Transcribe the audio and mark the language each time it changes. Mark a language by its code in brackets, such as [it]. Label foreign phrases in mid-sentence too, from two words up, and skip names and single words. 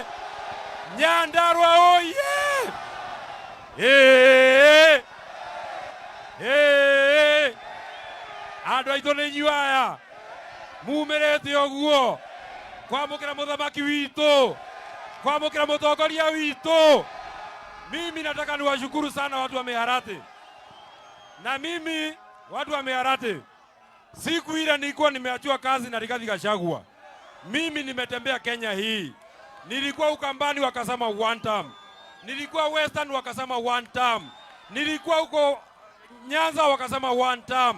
[ki] Nyandarua oye! Andũ aitũ nĩ inyuĩ aya mumĩrĩte ũguo kwamũkĩra mũthamaki witũ, kwamũkĩra mũtongoria witũ. [sw] Mimi nataka niwashukuru sana watu wa Miharati. Na mimi watu wa Miharati, siku ile nilikuwa nimeachua kazi na Rigathi Gachagua. Mimi nimetembea Kenya hii. Nilikuwa Ukambani wakasema [en] one term. [sw] Nilikuwa Western wakasema [en] one term. [sw] Nilikuwa huko Nyanza wakasema [en] one term.